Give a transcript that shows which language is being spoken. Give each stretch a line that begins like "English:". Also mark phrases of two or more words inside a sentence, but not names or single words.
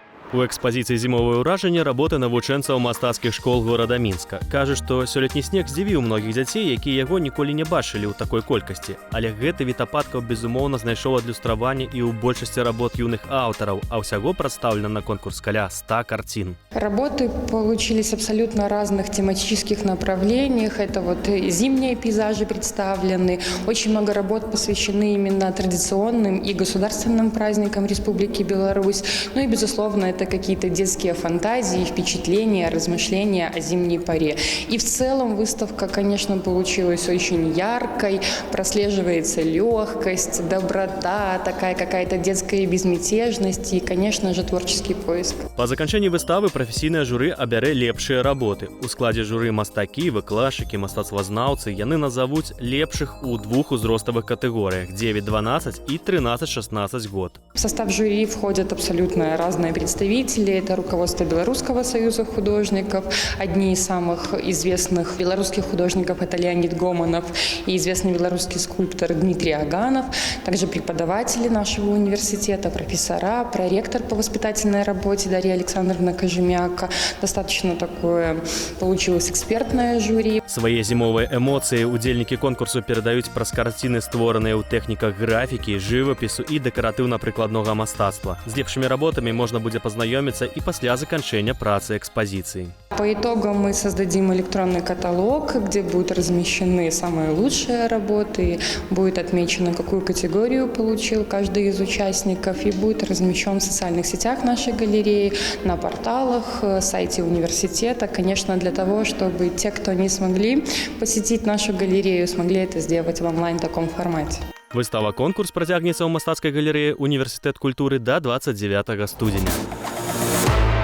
Belarusian: У экспазіцыі «Зімовае ўражанне» работы навучэнцаў мастацкіх школ горада Мінска. Кажа, што сёлетні снег здзівіў многіх дзяцей, якія яго ніколі не бачылі ў такой колькасці. Але гэты від ападкаў, безумоўна, знайшоў адлюстраванне і ў большасці работ юных аўтараў, а ўсяго прадстаўлена на конкурс каля 100 картин.
Russian: Работы получились абсолютно разных тематических направлениях. Это вот зимние пейзажи представлены. Очень много работ посвящены именно традиционным и государственным праздникам Республики Беларусь. Ну и, безусловно, это какие-то детские фантазии, впечатления, размышления о зимней поре. И в целом выставка, конечно, получилась очень яркой. Прослеживается легкость, доброта, такая какая-то детская безмятежность и, конечно же, творческий поиск.
Belarusian: По заканчэнні выставы прафесійнае журы абярэ лепшыя работы. У складзе журы мастакі, выкладчыкі, мастацтвазнаўцы. Яны назовуць лепшых у двух узроставых катэгорыях – 9-12 и 13-16 год.
Russian: В состав жюри входят абсолютно разные представители. Это руководство Белорусского союза художников. Одни из самых известных белорусских художников – это Леонид Гомонов и известный белорусский скульптор Дмитрий Аганов. Также преподаватели нашего университета, профессора, проректор по воспитательной работе Дарья Александровна Кожемяка. Достаточно такое получилось экспертное жюри.
Belarusian: Свае зімовыя эмоцыі удзельнікі конкурсу перадаюць праз карціны, створаныя ў тэхніках графікі, жывапісу і дэкаратыўна-прыкладнога мастацтва. З лепшымі работамі можна будзе пазнаёміцца і пасля заканчэння працы экспазіцыі.
Russian: По итогам мы создадим электронный каталог, где будут размещены самые лучшие работы, будет отмечено, какую категорию получил каждый из участников, и будет размещен в социальных сетях нашей галереи, на порталах, сайте университета, конечно, для того, чтобы те, кто не смогли посетить нашу галерею, смогли это сделать в онлайн-таком формате.
Belarusian: Выстава-конкурс працягнецца ў мастацкай галерэі «Універсітэт культуры» да 29 студзеня.